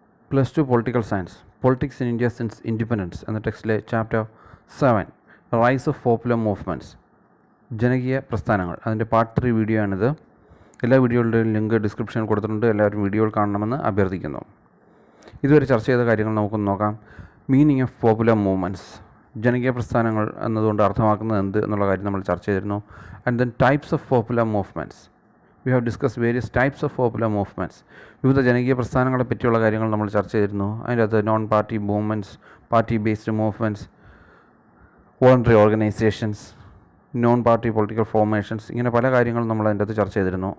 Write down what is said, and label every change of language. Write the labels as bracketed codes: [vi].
[ml] Plus 2 Political Science, Politics in India Since Independence എന്ന ടെക്സ്റ്റിലെ chapter 7 rise of popular movements ജനകീയ പ്രസ്ഥാനങ്ങൾ അതിൻ്റെ part 3 video ആണിത്. എല്ലാ വീഡിയോകളുടെയും ലിങ്ക് ഡിസ്ക്രിപ്ഷനിൽ കൊടുത്തിട്ടുണ്ട്. എല്ലാവരും വീഡിയോകൾ കാണണമെന്ന് അഭ്യർത്ഥിക്കുന്നു. ഇതുവരെ ചർച്ച ചെയ്ത കാര്യങ്ങൾ നമുക്കൊന്ന് നോക്കാം. മീനിങ് ഓഫ് പോപ്പുലർ മൂവ്മെൻറ്റ്സ്, ജനകീയ പ്രസ്ഥാനങ്ങൾ എന്നതുകൊണ്ട് അർത്ഥമാക്കുന്നത് എന്ത് എന്നുള്ള കാര്യം നമ്മൾ ചർച്ച ചെയ്തിരുന്നു. [en] And then types of popular movements. We have discussed various types of popular movements. [ml] വിവിധ ജനകീയ പ്രസ്ഥാനങ്ങളെ പറ്റിയുള്ള കാര്യങ്ങൾ നമ്മൾ ചർച്ച ചെയ്തിരുന്നു. അതിൻ്റെ അകത്ത് non party movements, party based movements, voluntary organisations, non party political formations, ഇങ്ങനെ പല കാര്യങ്ങളും നമ്മൾ അതിൻ്റെ അകത്ത് ചർച്ച ചെയ്തിരുന്നു.